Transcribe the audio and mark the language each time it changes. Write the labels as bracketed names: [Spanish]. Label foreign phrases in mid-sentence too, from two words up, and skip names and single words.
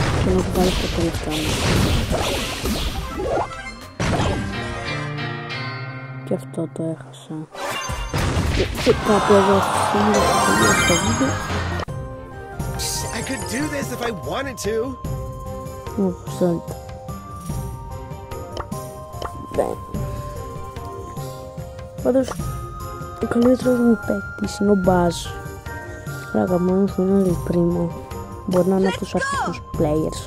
[Greek] να βγάλω το τελευταίο μου. Και αυτό το έχασα. Και κάπου εδώ στο βίντεο. [English] I could do this if I wanted to. [Greek] Όπως θέλετε. Πάντως, ο καλύτερος μου παίκτης είναι ο Μπάζ. Πραγματικά μου είναι Primo. Μπορεί να είναι από τους αρχικούς players.